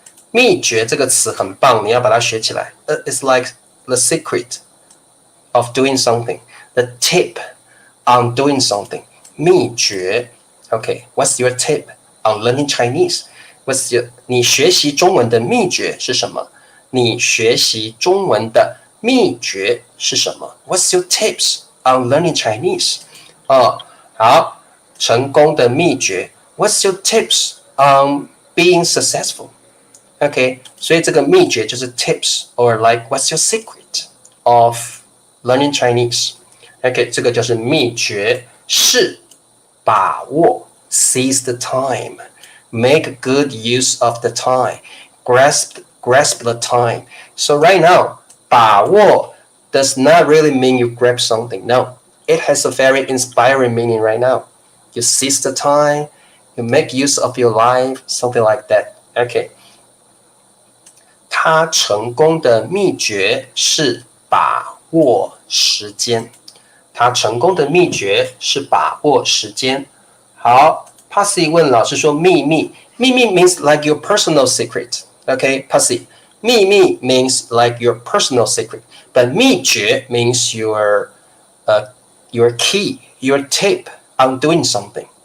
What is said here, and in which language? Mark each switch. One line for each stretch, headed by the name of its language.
Chinese: 秘诀这个词很棒，你要把它学起来。
English: It's like the secret of doing something, the tip on doing something. 秘诀 Okay, what's your tip on learning Chinese?
Chinese: 你学习中文的秘诀是什么？你学习中文的秘诀是什么？
English: What's your tips on learning Chinese?
Chinese: 好，成功的秘诀
English: What's your tips on being successful? Okay,
Chinese: 所以这个秘诀就是
English: tips or like what's your secret of learning Chinese? Okay,
Chinese: 这个就是秘诀是把握
English: seize the time, make good use of the time, grasp the time. So right now, 把握 does not really mean you grab something. No, it has a very inspiring meaning right now. You seize the time, you make use of your life, something like that. Okay.
Chinese: 他成功的秘诀是把握时间。他成功的秘诀是把握时间。
English: 好 ，Passy 问老师说秘密，秘密 means like your personal secret. Okay, Passy, 秘密 means like your personal secret, but 秘诀 means your key, your tip on doing something.